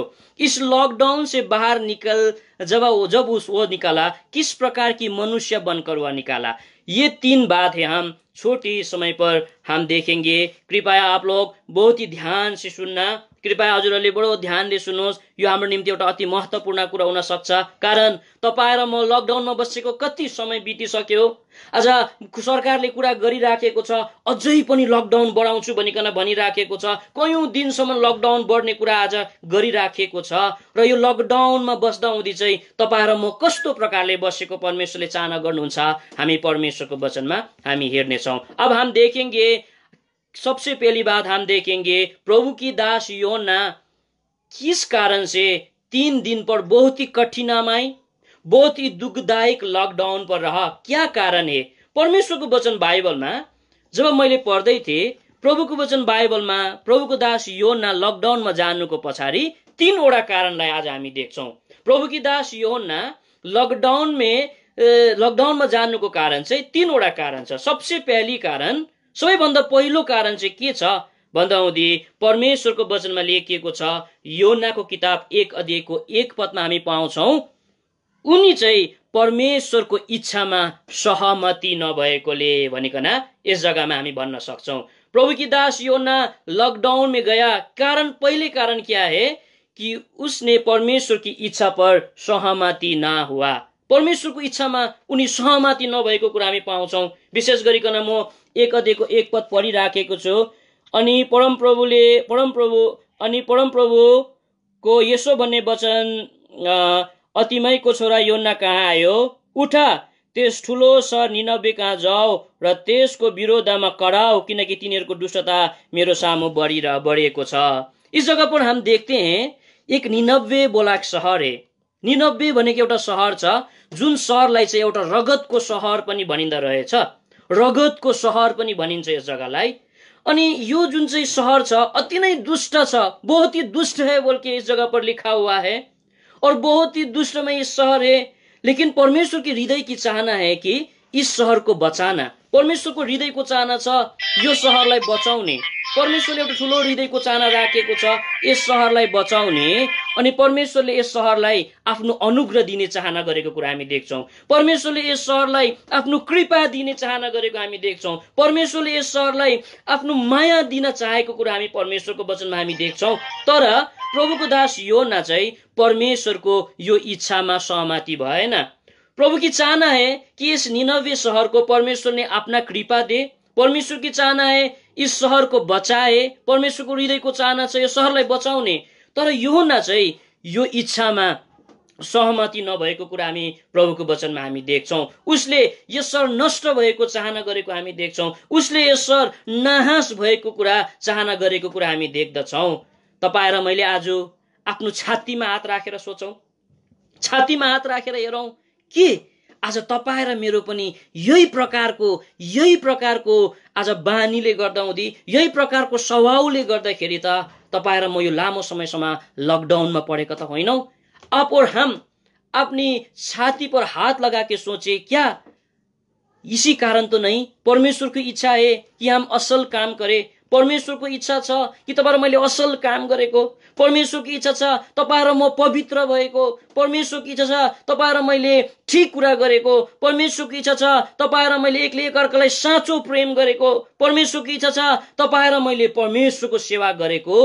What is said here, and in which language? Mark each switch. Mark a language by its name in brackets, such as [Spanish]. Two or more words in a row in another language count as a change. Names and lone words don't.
[Hindi] इस लॉकडाउन से बाहर जब वो निकाला किस प्रकार की मनुष्य बनकर वह निकाला। ये 3 बात है हम छोटी समय पर हम देखेंगे। कृपया आप लोग बहुत ही ध्यान से सुनना [Nepali] कृपया हजुरहरूले बडो ध्यानले सुन्नुहोस्। यो हाम्रो निम्ति एउटा अति महत्त्वपूर्ण कुरा हुन सक्छ, कारण तपाईँ र म लकडाउनमा बसेको कति समय बितिसक्यो। आज सरकारले कुरा गरिराखेको छ, अझै पनि लकडाउन बढाउँछु भनिकन भनिराखेको छ। कयौं दिनसम्म लकडाउन बढ्ने कुरा आज गरिराखेको छ। र यो लकडाउनमा बस्दा हुँदी चाहिँ तपाईँ र म कस्तो प्रकारले बसेको परमेश्वरले चाहना गर्नुहुन्छ, हामी परमेश्वरको वचनमा हामी हेर्नेछौँ। [Hindi] अब हम देखेंगे, सबसे पहली बात हम देखेंगे, प्रभु की दास योना किस कारण से 3 दिन पर बहुत ही कठिनाई, बहुत ही दुखदायक लकडाउन पर रहा, क्या कारण है? [Nepali] परमेश्वरको वचन बाइबलमा जब मैले पढ्दै थिएँ, प्रभुको वचन बाइबलमा प्रभुको दास योना लकडाउनमा जानुको पछाडि 3 वटा कारणलाई आज हामी देख्छौँ। [Hindi] प्रभु की दास [Nepali] योना लकडाउनमा जानुको कारण चाहिँ 3 वटा कारण छ। [Hindi] सबसे पहली कारण, [Nepali] सबैभन्दा पहिलो कारण चाहिँ के छ भन्दा हुँदी परमेश्वरको वचनमा लेखिएको छ, योनाको किताब 1 अध्यायको 1 पदमा हामी पाउँछौँ, उनी चाहिँ परमेश्वरको इच्छामा सहमति नभएकोले भनिकन यस जग्गामा हामी भन्न सक्छौं। [Hindi] प्रभु की दास योना लॉकडाउन में गया, कारण पहले कारण क्या है कि उसने परमेश्वर की इच्छा पर सहमति ना हुआ। [Nepali] परमेश्वरको इच्छामा उनी सहमति नभएको कुरा हामी पाउँछौं। विशेष गरिकन म 1 अध्यायको 1 पद पढिराखेको छु। अनि परमप्रभुको यसो भन्ने वचन अतिमयको छोरा योना कहाँ आयो, उठा त्यस ठुलो सहर निनवे कहाँ जाओ र त्यसको विरोधमा कराओ, किनकि तिनीहरूको दुष्टता मेरो सामु बढेको छ। [Hindi] इस जगह पर हम देखते हैं एक निनवे बोला शहर है। [Nepali] निनवे भनेको एउटा शहर छ, जुन शहरलाई चाहिँ एउटा रगतको शहर पनि भनिँदो रहेछ, रगतको शहर पनि भनिन्छ यस जग्गालाई। अनि यो जुन चाहिँ शहर छ अति नै दुष्ट छ, [Hindi] बहुत ही दुष्ट है बोल के इस जगह पर लिखा हुआ है, और बहुत ही दुष्ट में ये शहर है। लेकिन परमेश्वर की हृदय की चाहना है कि इस शहर को बचाना। [Nepali] परमेश्वर को हृदय को चाहना छ यो शहरलाई बचाउने। परमेश्वरले एउटा ठुलो हृदयको चाहना राखेको छ यस शहरलाई बचाउने, अनि परमेश्वरले यस शहरलाई आफ्नो अनुग्रह दिने चाहना गरेको कुरा हामी देख्छौं। परमेश्वरले यस शहरलाई आफ्नो कृपा दिने चाहना गरेको हामी देख्छौं। परमेश्वरले यस शहरलाई आफ्नो माया दिन चाहेको कुरा हामी परमेश्वरको वचनमा हामी देख्छौं। तर प्रभुको दास योना चाहिँ परमेश्वरको यो इच्छामा सहमति भएन। [Hindi] प्रभु की चाहना है कि इस निनवे शहर को परमेश्वर ने अपना कृपा दे। परमेश्वर की चाहना है इस शहर को बचाए। [Nepali] परमेश्वर को हृदय को चाहना छ यो शहरलाई बचाउने। तर योना चाहिँ यो इच्छामा सहमति नभएको कुरा हामी प्रभुको वचनमा हामी देख्छौं। उसले यस शहर नष्ट भएको चाहना गरेको हामी देख्छौं। उसले यस शहर नाश भएको कुरा चाहना गरेको कुरा हामी देख्दछौं। तपाईं र मैले आज आफ्नो छातीमा हात राखेर सोचौं, छातीमा हात राखेर हेरौं कि आज तपाईं र मेरो पनि यही प्रकारको आज बानीले गर्दा हुँदी, यही प्रकारको स्वभावले गर्दाखेरि त तपाईं र म यो लामो समयसम्म लकडाउनमा परेका त होइनौ। [Hindi] अब और हम अपनी छाती पर हाथ लगा के सोचे, क्या इसी कारण तो नहीं परमेश्वर की इच्छा है कि हम असल काम करें। [Nepali] परमेश्वर को इच्छा छ कि तपाईं र मैले असल काम गरेको। परमेश्वर की इच्छा छ तपाईं र म पवित्र भएको। परमेश्वर की इच्छा छ तपाईं र मैले ठीक कुरा गरेको। परमेश्वर की इच्छा छ तपाईं र मैले एकले एकअर्कालाई साँचो प्रेम गरेको। परमेश्वर की इच्छा छ तपाईं र मैले परमेश्वरको सेवा गरेको।